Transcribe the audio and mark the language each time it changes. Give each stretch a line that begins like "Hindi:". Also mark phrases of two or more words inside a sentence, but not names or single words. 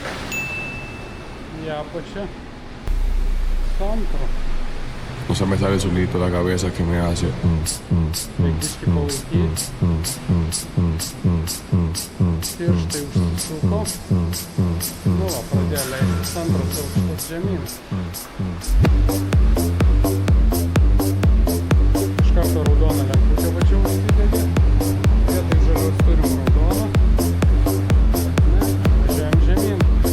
Lithuanian: į apačią su antru.
Spanish: No se me sale solito la cabeza que me hace.
Lithuanian: Pirštai užsisuko. Nu va, pradėjo leistis antras aukštas žemyn. Iš karto raudoną lemputę važiau užsidegė. Vietoj žalios turim raudoną. Važiuojam žemyn.